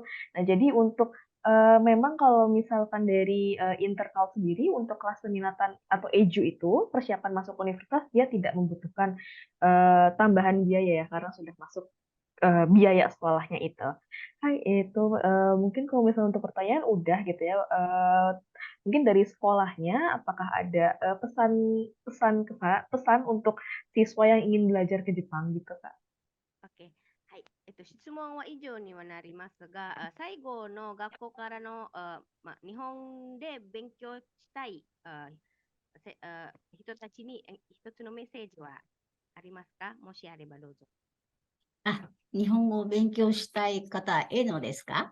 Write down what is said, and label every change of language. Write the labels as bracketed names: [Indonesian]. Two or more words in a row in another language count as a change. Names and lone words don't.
[Indonesian] Nah, jadi untuk memang kalau misalkan dari Intercalt sendiri untuk kelas peminatan atau EJU itu persiapan masuk universitas dia tidak membutuhkan tambahan biaya ya karena sudah masuk biaya sekolahnya itu. Hai, itu mungkin kalau misalnya untuk pertanyaan udah gitu ya. Mungkin dari sekolahnya apakah ada pesan untuk siswa yang ingin belajar ke Jepang gitu, Kak? [Japanese] はい。質問は以上にはなりますが、最後の学校からの、日本で勉強したい、人たちに一つのメッセージはありますか？もしあればどうぞ。あ、日本語を勉強したい方へのですか？